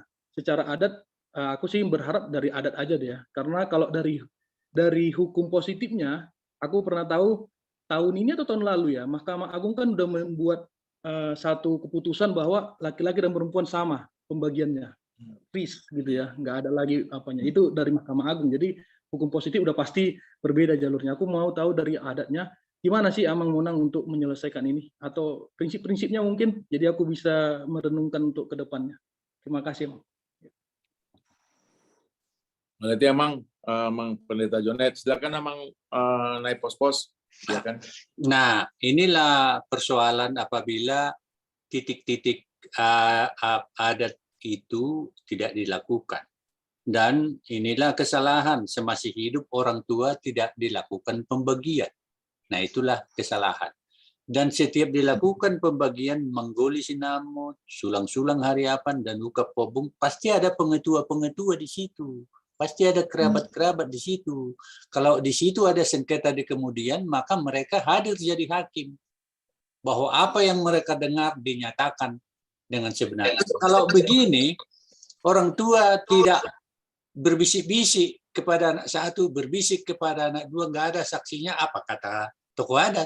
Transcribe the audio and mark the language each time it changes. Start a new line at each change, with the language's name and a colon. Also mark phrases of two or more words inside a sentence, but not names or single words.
Indonesian: Secara adat aku sih berharap dari adat aja deh ya, karena kalau dari hukum positifnya aku pernah tahu tahun ini atau tahun lalu ya, Mahkamah Agung kan udah membuat satu keputusan bahwa laki-laki dan perempuan sama pembagiannya, peace gitu ya, nggak ada lagi apanya, itu dari Mahkamah Agung. Jadi hukum positif udah pasti berbeda jalurnya. Aku mau tahu dari adatnya gimana sih Amang Monang untuk menyelesaikan ini, atau prinsip-prinsipnya mungkin, jadi aku bisa merenungkan untuk kedepannya. Terima kasih Amang. Berarti Amang Pendeta Jonet, silakan Amang naik pos-pos. Silakan. Nah, inilah persoalan apabila titik-titik adat itu tidak dilakukan. Dan inilah kesalahan, semasih hidup orang tua tidak dilakukan pembagian. Nah, itulah kesalahan. Dan setiap dilakukan pembagian,
Batak Toba: menggoli sinamut, sulang-sulang hariapan,
Indonesian: dan buka pobung, pasti ada pengetua-pengetua di situ. Pasti ada kerabat-kerabat di situ. Kalau di situ ada sengketa di kemudian, maka mereka hadir jadi hakim. Bahwa apa yang mereka dengar dinyatakan dengan sebenarnya. Kalau begini, orang tua tidak berbisik-bisik kepada anak satu, berbisik kepada anak dua, nggak ada saksinya, apa kata tokoh adat.